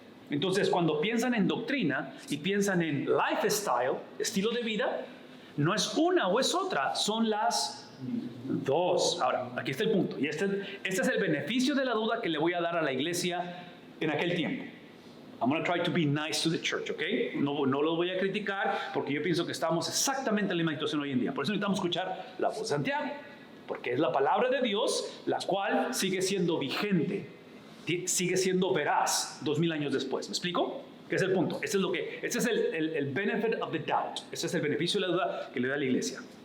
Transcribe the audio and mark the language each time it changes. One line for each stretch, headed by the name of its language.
Spanish: Entonces, cuando piensan en doctrina y piensan en lifestyle, estilo de vida, no es una o es otra, son las dos. Ahora, aquí está el punto. Y este es el beneficio de la duda que le voy a dar a la iglesia en aquel tiempo.
English: I'm going to try to be nice to the church, ¿ok?
Spanish: No los voy a criticar porque yo pienso que estamos exactamente en la misma situación hoy en día. Por eso necesitamos escuchar la voz de Santiago. Porque es la palabra de Dios, la cual sigue siendo vigente, sigue siendo veraz 2000 años después. ¿Me explico? ¿Qué es el punto? Este es el
English: benefit of the doubt.
Spanish: Ese es el beneficio de la duda que le da a la iglesia.